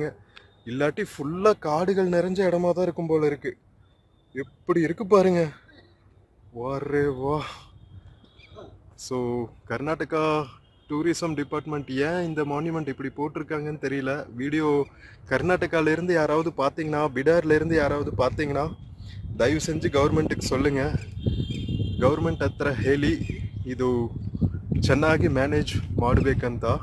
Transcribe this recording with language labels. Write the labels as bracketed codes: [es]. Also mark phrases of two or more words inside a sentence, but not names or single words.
[ta] இல்லாட்டி ஃபுல்லா காடுகள் நிறைஞ்ச இடமா தான் இருக்கும் போல இருக்கு. எப்படி இருக்கு பாருங்க. வாரே வா. ஸோ கர்நாடகா டூரிசம் டிபார்ட்மெண்ட் ஏன் இந்த மான்யூமெண்ட் இப்படி போட்டிருக்காங்கன்னு தெரியல. வீடியோ கர்நாடகால இருந்து யாராவது பார்த்தீங்கன்னா, பிடார்ல இருந்து யாராவது பார்த்தீங்கன்னா ದಯವು செஞ்சு ಗೌರ್ಮೆಂಟ್ಗೆ சொல்லுங்க. [kn] ಗೌರ್ಮೆಂಟ್ ಹತ್ರ ಹೇಳಿ ಇದು ಚೆನ್ನಾಗಿ ಮ್ಯಾನೇಜ್ ಮಾಡಬೇಕಂತ.